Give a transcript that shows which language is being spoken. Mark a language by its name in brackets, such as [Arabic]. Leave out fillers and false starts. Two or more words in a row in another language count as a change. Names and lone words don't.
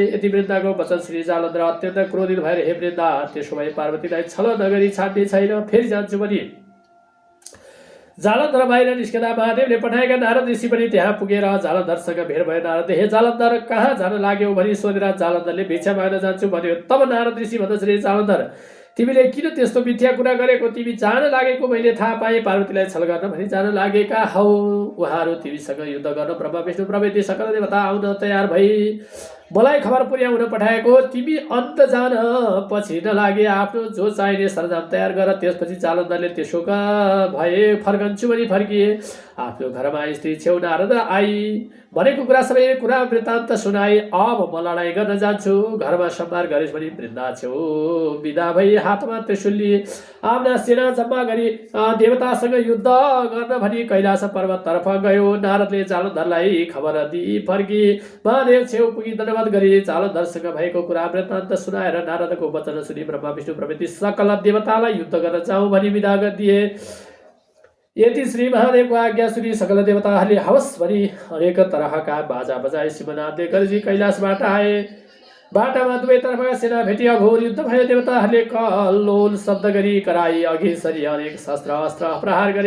[Nepali] यति वृन्दाको वचन श्री जालन्धर अत्यन्त क्रोधित भएर, हे वृन्दा, त्यसो भए पार्वतीलाई छल नगरी छाड्ने छैन, फेरि जान्छु भनी जालन्धर बाहिर निस्कँदा महादेवले पठाएका नारद ऋषि पनि त्यहाँ पुगेर जालन्धरसँग भेट भयो। नारद, हे जालन्धर, कहाँ जान लाग्यौ भनी सोधेर जालन्धरले भिक्षा माग्न जान्छु भन्यो। तब नारद ऋषि भन्दछन्, हे जालन्धर, तिमीले किन त्यस्तो मिथ्या कुरा गरेको, तिमी जान लागेको मैले थाहा पाएँ, पार्वतीलाई छल गर्न भनी जान लागेका हौ। उहाँहरू तिमीसँग युद्ध गर्न ब्रह्मा विष्णु प्रभृति सकल देवता आउन तयार भई मलाई खबर पुर्याउन पठाएको। तिमी अन्त जान पछि नलागे आफ्नो जो चाहिने सरञ्जाम तयार गर। त्यसपछि जालन्धरले त्यसो भए फर्कन्छु भनी फर्किए। आफ्नो घरमा स्त्री छेउ नारद आई भनेको कुरा सबै कुरा वृत्तान्त सुनाए। अब म लडाइँ गर्न जान्छु, घरमा सम्हार गरेस् भनी वृन्दा छेउ विदा भई हातमा त्रिशूल लिए आफ्ना सेना जम्मा गरी देवतासँग युद्ध गर्न भनी कैलाश पर्वततर्फ गयो। नारदले जालन्धरलाई खबर दिई फर्की महादेव छेउ पुगी दण्डवत गरी जालन्धरसँग भएको कुरा वृत्तान्त सुनाएर नारदको वचन सुनि ब्रह्मा विष्णु प्रभृति सकल देवतालाई युद्ध गर्न जाउँ भनी विदा दिए। यति श्री महादेवको आज्ञा सुनि सकल देवताहरूले हवस् भनी अनेक तरहका बाजा बजाए शिवनाथले गरजी कैलाशबाट आए। बाटामा दुवैतर्फका सेना भेटिया घोर युद्ध भयो। देवताहरूले कल्लोल शब्द गरी कराई अघि सरी अनेक शस्त्र अस्त्र प्रहार गरे।